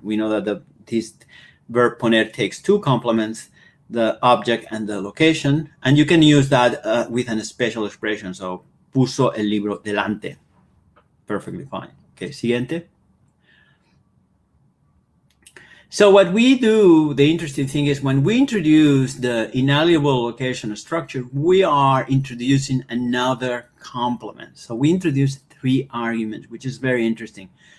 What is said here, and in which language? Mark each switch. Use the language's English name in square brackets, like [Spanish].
[English] We know that this verb poner takes two complements, the object and the location, and you can use that with an special expression. [Spanish] So puso el libro delante. [English] Perfectly fine. Okay, [Spanish] siguiente. [English] So what we do, the interesting thing is when we introduce the inalienable location structure, we are introducing another complement. So we introduce three arguments, which is very interesting.